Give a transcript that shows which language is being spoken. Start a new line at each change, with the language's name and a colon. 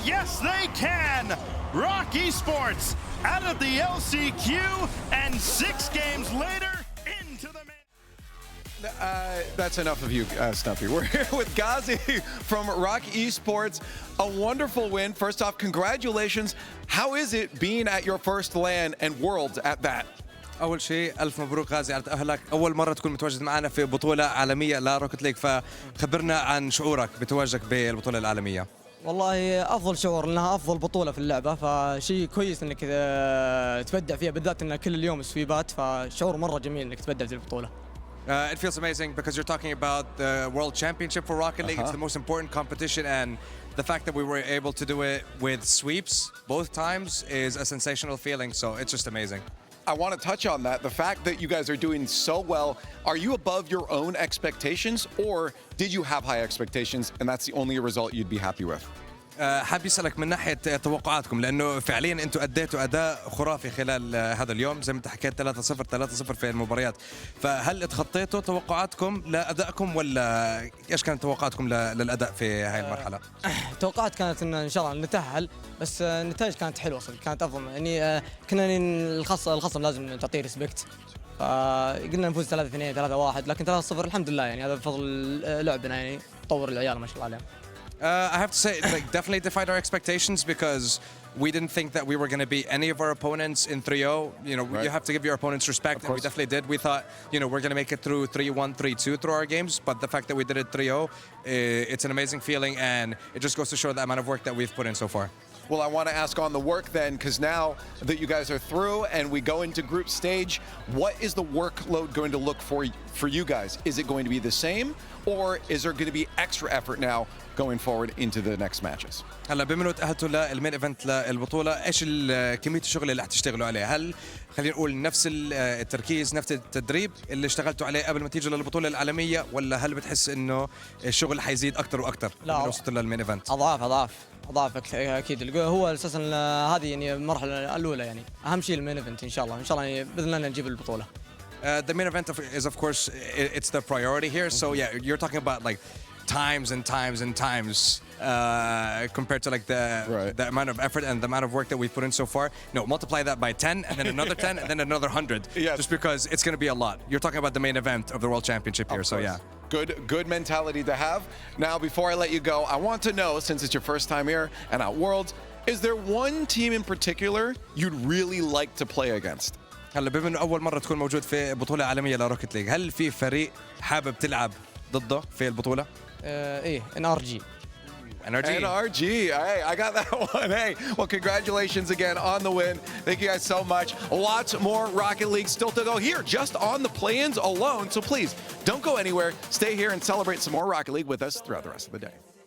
English: Yes, they can. ROC Esports out of the LCQ, and 6 games later into the That's enough of you, Stumpy. We're here with Ghazi from ROC Esports. A wonderful win. First off, congratulations. How is it being at your first LAN and Worlds at that?
Arabic: أول شيء ألف مبروك غازي على تأهلك. أول مرة تكون متواجد معنا في بطولة عالمية لروكت ليج، فخبرنا عن شعورك بتواجدك بالبطولة العالمية. والله أفضل شعور لأنها أفضل بطولة في اللعبة، فشيء كويس إنك تبدع فيها، بالذات إن كل اليوم سويبات، فشعور مرة جميل إنك تبدع في البطولة.
English: It feels amazing because you're talking about the World Championship for Rocket League. It's the most important competition, and the fact that we were able to do it with sweeps both times is a sensational feeling, so it's just amazing. I want to touch on that. The fact that you guys are doing so well, are you above your own expectations, or did you have high expectations and that's the only result you'd be happy with?
Arabic: حابب يسألك من ناحية توقعاتكم لأنه فعليا أنتم أديتوا أداء خرافي خلال هذا اليوم زي ما أنت حكيت 3-0 في المباريات فهل اتخطيتوا توقعاتكم لأدائكم ولا إيش كانت توقعاتكم للأداء في هاي المرحلة؟ توقعات كانت إن شاء الله نتأهل بس النتائج كانت حلوة صدق كانت أفضل يعني كنا الخصم لازم تعطيه ريسبكت فقلنا نفوز 3-2 3-1 لكن 3-0 الحمد لله يعني هذا بفضل لعبنا يعني طور العيال ما شاء الله عليهم.
English: I have to say, like, definitely defied our expectations because we didn't think that we were going to beat any of our opponents in 3-0. You know, Right. you have to give your opponents respect, and we definitely did. We thought, you know, we're going to make it through 3-1, 3-2 through our games, but the fact that we did it 3-0, it's an amazing feeling, and it just goes to show the amount of work that we've put in so far. Well, I want to ask on the work then, because now that you guys are through and we go into group stage, what is the workload going to look for you guys? Is it going to be the same, or is there going to be extra effort now going forward into the next matches?
Arabic: هلا بما انه تاهلتوا للمين ايفنت للبطوله ايش كميه الشغل اللي حتشتغلوا عليه هل خلينا نقول نفس التركيز نفس التدريب اللي اشتغلتوا عليه قبل ما تيجوا للبطوله العالميه ولا هل بتحس انه الشغل حيزيد اكثر واكثر لا لما وصلتوا للمين ايفنت اضعاف اكيد هو اساسا هذه يعني المرحله الاولى يعني اهم شيء المين ايفنت ان شاء الله يعني باذن الله نجيب البطوله.
English: The main event is of course it's the priority here so yeah you're talking about like times and times compared to like the amount of effort and the amount of work that we've put in so far. No, multiply that by 10 and then another 10 and then another 100. Yes. Just because it's going to be a lot. You're talking about the main event of the World Championship here, so yeah. Good mentality to have. Now, before I let you go, I want to know, since it's your first time here and at Worlds, is there one team in particular you'd really like to play against?
Arabic: هلا بما انه اول مره تكون موجود في بطوله عالميه لروكيت ليج هل في فريق حابب تلعب ضده في البطوله؟ ايه NRG.
English: NRG. Hey, I got that one. Hey, well, congratulations again on the win. Thank you guys so much. Lots more Rocket League still to go here, just on the play-ins alone. So please, don't go anywhere. Stay here and celebrate some more Rocket League with us throughout the rest of the day.